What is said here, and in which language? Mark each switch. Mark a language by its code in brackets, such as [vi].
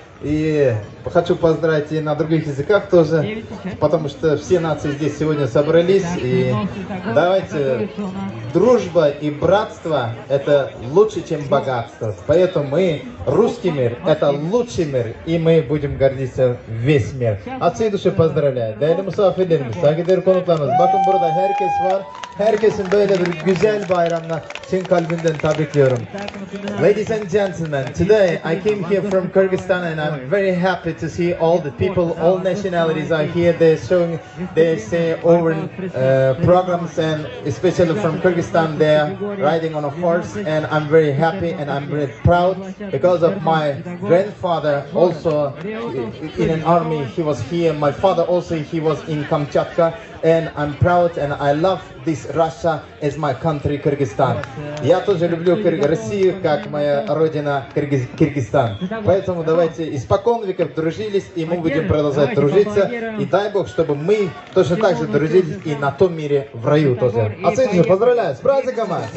[ru] И хочу поздравить и на других языках тоже, потому что все нации здесь сегодня собрались. И давайте, дружба и братство – это лучше, чем богатство. Поэтому мы, русский мир, это лучший мир, и мы будем гордиться весь мир. От всей души поздравляю. [tr] Değerli misafirlerimiz, saygıdeğer konuklarımız, bakın burada herkes var. Herkesin böyle bir güzel bayramla Çin kalbinden tabrikliyorum. [en] Ladies and gentlemen, today I came here from Kyrgyzstan and I'm very happy to see all the people, all nationalities are here. They're showing, they say over programs, and especially from Kyrgyzstan they're riding on a horse, and I'm very happy and I'm very proud because of my grandfather also in an army. He was here. My father also, he was in Kamchatka, and I'm proud and I love this Russia as my country, Kyrgyzstan. [ru] Я тоже люблю Россию, как моя родина Кыргызстан. Поэтому давайте испокон веков дружились, и мы будем продолжать дружиться. И дай Бог, чтобы мы точно так же дружились и на том мире в раю тоже. Отсюда поздравляю с праздником!